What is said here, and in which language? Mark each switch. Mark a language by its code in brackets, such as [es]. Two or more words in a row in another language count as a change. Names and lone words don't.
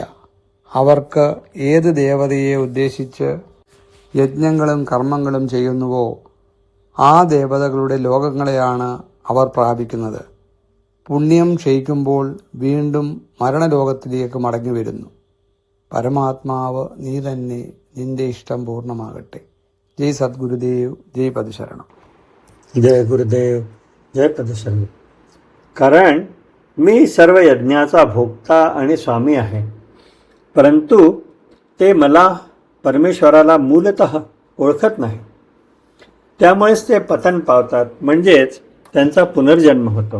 [ml] അവർക്ക് ഏത് ദേവതയെ ഉദ്ദേശിച്ച് യജ്ഞങ്ങളും കർമ്മങ്ങളും ചെയ്യുന്നുവോ ആ ദേവതകളുടെ ലോകങ്ങളെയാണ് അവർ പ്രാപിക്കുന്നത്. പുണ്യം ക്ഷയിക്കുമ്പോൾ വീണ്ടും മരണലോകത്തിലേക്ക് മടങ്ങി വരുന്നു. പരമാത്മാവ് നീ തന്നെ, നിന്റെ ഇഷ്ടം പൂർണ്ണമാകട്ടെ. ജയ് സദ്ഗുരുദേവ്, ജയ് പദശരണം. [mr] जय गुरुदेव, जय पदशरण. Current मी सर्व यज्ञाचा भोक्ता आणि स्वामी आहे, परंतु ते मला परमेश्वराला मूलतः ओळखत नाही. त्यामुळेच ते पतन पावतात, म्हणजेच त्यांचा पुनर्जन्म होतो.